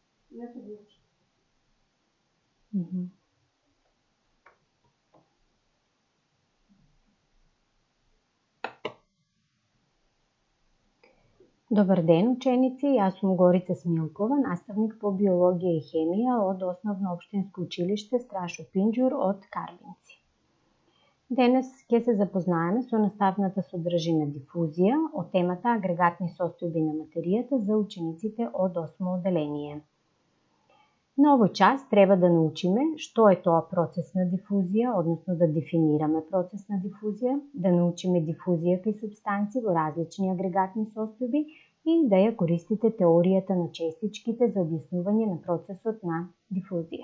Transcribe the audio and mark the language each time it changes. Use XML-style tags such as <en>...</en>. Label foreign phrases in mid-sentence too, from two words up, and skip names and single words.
<mk>Добар ден ученици, ја сам Горица Смилкова, наставник по биологија и хемија од Основно општинско училиште Страшо Пинџур од Карбинци. Денес ќе се запознаеме со наставната содржина дифузија од темата агрегатни состојби на материјата за учениците од 8 оделение. На овој час треба да научиме што е тоа процес на дифузија, односно да дефинираме процес на дифузија, да научиме дифузија кај супстанци во различни агрегатни состојби и да ја користите теоријата на честичките за објаснување на процесот на дифузија.</mk>